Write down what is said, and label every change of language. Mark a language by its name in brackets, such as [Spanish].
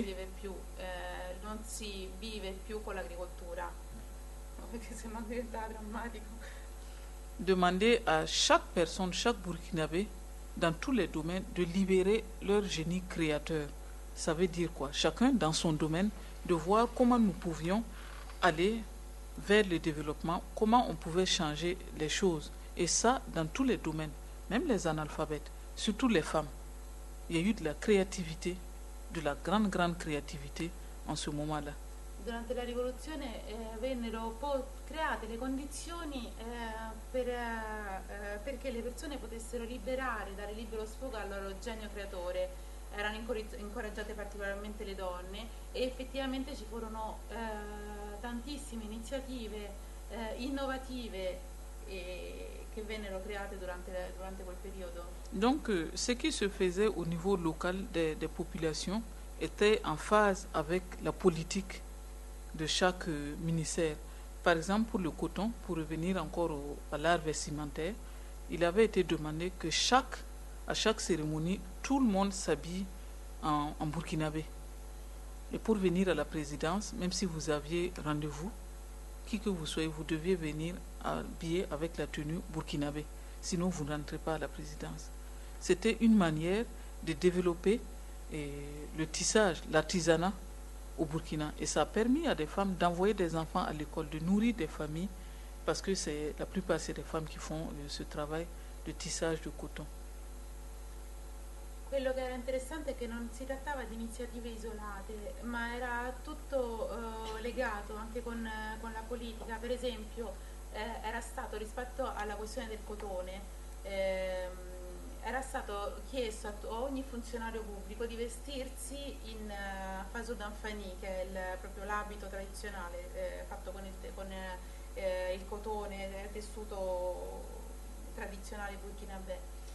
[Italian] vive più, non si vive più con l'agricoltura. Perché sembra diventare drammatico. [French] Demandé à chaque personne, chaque Burkinabé, dans tous les domaines, de libérer leur génie créateur. Ça veut dire quoi? Chacun dans son domaine, de voir comment nous pouvions aller vers le développement, comment on pouvait changer les choses. Et ça, dans tous les domaines. Même les analphabètes, surtout les femmes. Il y a eu de la créativité, de la grande, grande créativité en ce moment-là. [Italian] Durante la rivoluzione vennero create le condizioni perché le persone potessero liberare, dare libero sfogo al loro genio creatore. Erano incoraggiate particolarmente le donne e effettivamente ci furono tantissime iniziative innovative che vennero create durante quel periodo. [French] Donc, ce qui se faisait au niveau local des populations était en phase avec la politique de chaque ministère. Par exemple, pour le coton, pour revenir encore à l'art vestimentaire, il avait été demandé que à chaque cérémonie, tout le monde s'habille en burkinabé. Et pour venir à la présidence, même si vous aviez rendez-vous, qui que vous soyez, vous deviez venir habillé avec la tenue burkinabé. Sinon, vous ne rentrez pas à la présidence. C'était une manière de développer le tissage, l'artisanat au Burkina. Et ça a permis à des femmes d'envoyer des enfants à l'école, de nourrir des familles, parce que c'est la plupart, c'est des femmes qui font ce travail de tissage de coton. [Italian] Quello che era interessante è che non si trattava di iniziative isolate, ma era tutto legato anche con la politica. Per esempio, era stato rispetto alla questione del cotone, era stato chiesto a ogni funzionario pubblico di vestirsi in fazu d'Anfani, che è proprio l'abito tradizionale fatto con il cotone, il tessuto tradizionale burkinabè.